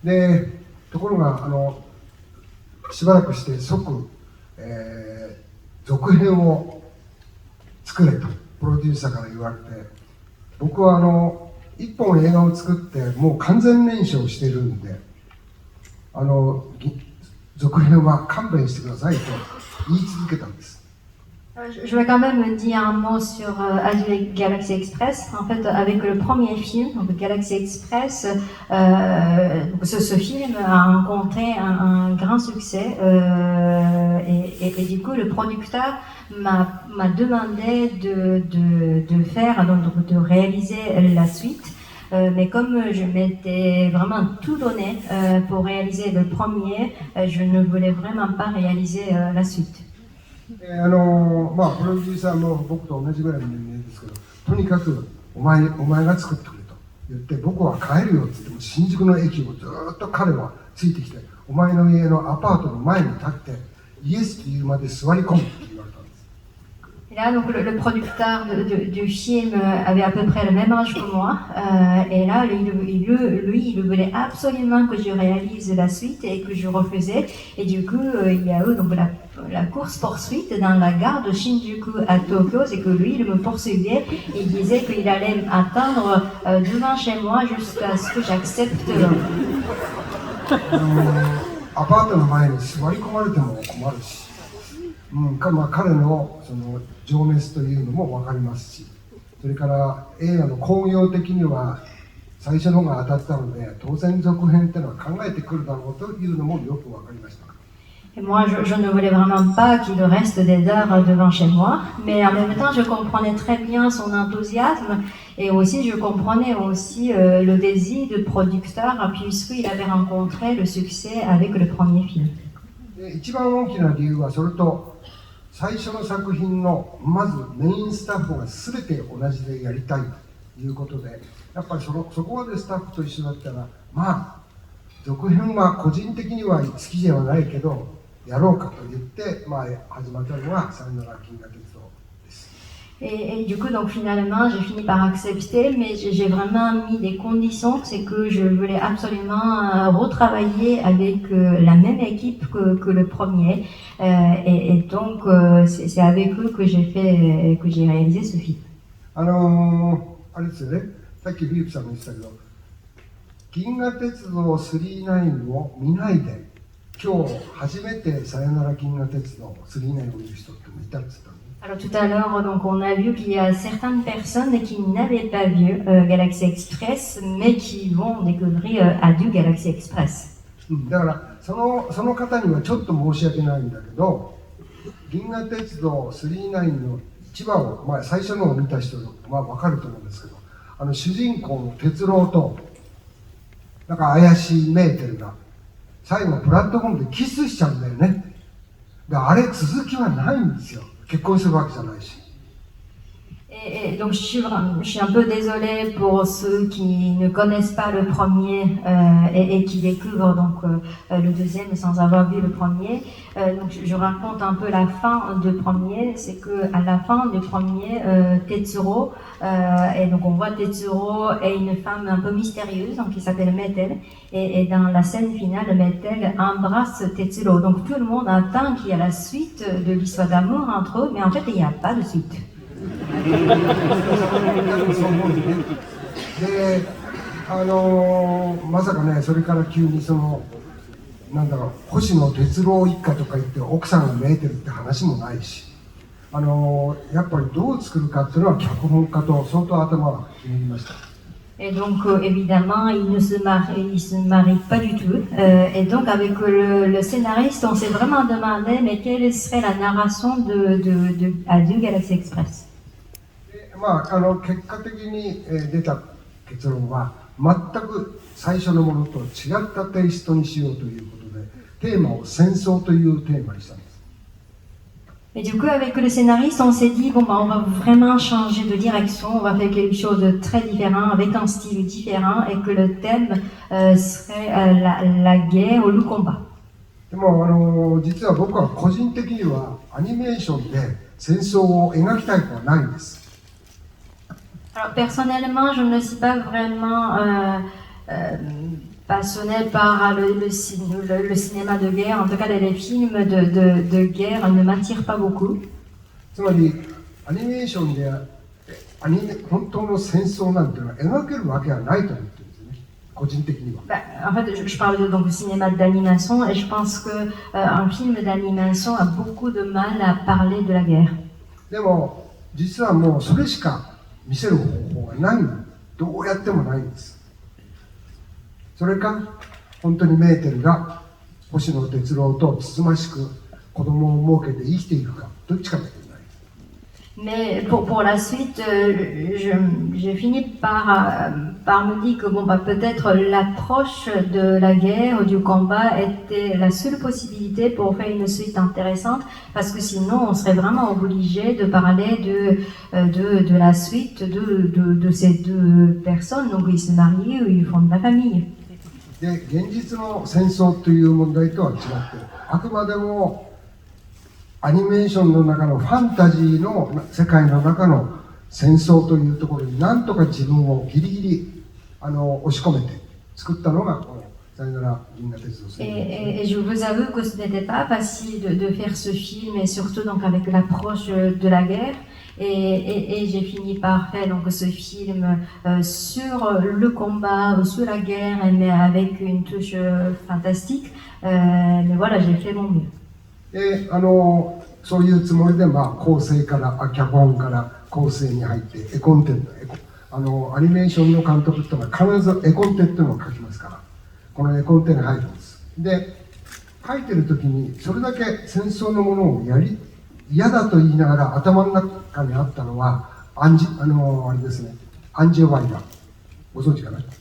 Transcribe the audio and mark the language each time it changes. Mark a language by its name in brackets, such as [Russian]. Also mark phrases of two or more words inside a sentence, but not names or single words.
[Japanese] でところがしばらくして即、続編を作れとプロデューサーから言われて、僕は一本映画を作ってもう完全燃焼してるんで続編は勘弁してくださいと言い続けたんです。 [French] Je vais quand même dire un mot sur Adieu Galaxy Express. En fait, avec le premier film, donc Galaxy Express, ce film a rencontré un grand succès et du coup, le producteur m'a demandé de faire, donc de réaliser la suite. Mais comme je m'étais vraiment tout donné pour réaliser le premier, je ne voulais vraiment pas réaliser la suite. [Japanese] まあ、プロデューサーも僕と同じぐらいの年齢ですけど、とにかくお前が作ってくれと言って、僕は帰るよって言っても、新宿の駅をずっと彼はついてきて、お前の家のアパートの前に立って、イエスと言うまで座り込むって言われたんです。 [French] Et là, donc, le producteur du film avait à peu près le même âge que moi. Et là, lui, il voulait absolument que je réalise la suite et que je refusais. Et du coup, il y a eu donc, la course-poursuite dans la gare de Shinjuku à Tokyo. C'est que lui, il me poursuivait et il disait qu'il allait m'attendre devant chez moi jusqu'à ce que j'accepte. [Japanese] アパートの前に座り込まれても困るし、まあ、彼のその情熱というのも分かりますし、それから映画の興行的には最初のが当たったので、当然続編っていうのは考えてくるだろうというのもよく分かりました。 [French] Et moi, je ne voulais vraiment pas qu'il reste des heures devant chez moi, mais en même temps, je comprenais très bien son enthousiasme et aussi je comprenais aussi le désir de producteur puisqu'il avait rencontré le succès avec le premier film. [Japanese] 一番大きな理由はそれと、最初の作品のまずメインスタッフが全て同じでやりたいということで、やっぱりそこまでスタッフと一緒だったら、まあ続編は個人的には好きではないけどやろうかと言って、まあ、始まったのがさよなら銀河鉄道です。 [French] Et du coup, donc finalement, j'ai fini par accepter, mais j'ai vraiment mis des conditions, c'est que je voulais absolument retravailler avec la même équipe que le premier, et donc c'est avec eux que j'ai réalisé ce film. [Japanese] あれですよね、さっきフィリップさんも言ってたけど、銀河鉄道999を見ないで、今日初めてさよなら銀河鉄道999を見る人ってもいたんですよ。 [French] Alors tout à l'heure, donc on a vu qu'il y a certaines personnes qui n'avaient pas vu Galaxy Express, mais qui vont découvrir Adieu Galaxy Express. [Japanese] だからその方にはちょっと申し訳ないんだけど、銀河鉄道999の1話を、まあ、最初のを見た人は分かると思うんですけど、主人公の鉄郎となんか怪しいメーテルが最後プラットフォームでキスしちゃうんだよね。あれ続きはないんですよ。結婚するわけじゃないし。 [French] Et donc je suis un peu désolée pour ceux qui ne connaissent pas le premier et qui découvrent donc le deuxième sans avoir vu le premier. Donc je raconte un peu la fin du premier, c'est que à la fin du premier, Tetsuro et donc on voit Tetsuro et une femme un peu mystérieuse donc qui s'appelle Metel et dans la scène finale Metel embrasse Tetsuro. Donc tout le monde attend qu'il y a la suite de l'histoire d'amour entre eux, mais en fait il n'y a pas de suite. [Japanese] で、まさかね、それから急になんだろう、星野哲郎一家とか言って奥さんがメーテルって話もないし、やっぱりどう作るかっていうのは脚本家と相当頭がひねりました。 [French] Et donc évidemment, il ne se marie pas du tout. Et donc avec le scénariste, on s'est vraiment demandé mais quelle serait la narration de Adieu Galaxy Express. [Japanese] まあ、結果的に出た結論は全く最初のものと違ったテイストにしようということで、テーマを戦争というテーマにしたんです。 [French] Et du coup, avec le scénariste, on s'est dit, bon, bah, on va vraiment changer de direction, on va faire quelque chose de très différent, avec un style différent, et que le thème serait la guerre ou le combat. [Japanese] でも実は僕は個人的にはアニメーションで戦争を描きたいとはないんです。 [French] Alors personnellement, je ne suis pas vraiment passionné par le cinéma de guerre, en tout cas les films de guerre ne m'attirent pas beaucoup. [Japanese] つまりアニメーションで本当の戦争なんていうのは描けるわけはないと思ってるんですね、個人的には。 [French] En fait, je parle donc du cinéma d'animation et je pense qu'un film d'animation a beaucoup de mal à parler de la guerre. [Japanese] でも実はもうそれしか見せる方法がない、どうやってもないんです。それか本当にメーテルが星野哲郎とつつましく子供を設けて生きていくか、どっちかだけじゃない。 [French] Mais pour la suite, j'ai fini par me dire que bon, bah, peut-être l'approche de la guerre ou du combat était la seule possibilité pour faire une suite intéressante, parce que sinon on serait vraiment obligé de parler de la suite de ces deux personnes. Donc ils se marient ou ils fondent la famille. [Japanese] で、現実の戦争という問題とは違って、あくまでもアニメーションの中のファンタジーの世界の中の戦争というところになんとか自分をギリギリ押し込めて作ったのがこのさよなら銀河鉄道戦 [French] Et je vous avoue que ce n'était pas facile de faire ce film, et surtout donc avec l'approche de la guerre. Et j'ai fini par faire donc ce film sur le combat, sur la guerre, mais avec une touche fantastique. Mais voilà, j'ai fait mon mieux. [Japanese] で、そういうつもりで、構成から脚本から構成に入って絵コンテンツ、アニメーションの監督っていうのは必ず絵コンテっていうのを書きますから、この絵コンテに入るんです。で、書いてる時にそれだけ戦争のものを嫌だと言いながら頭の中にあったのはあれですね、アンジェ・ワイダー、ご存知かな？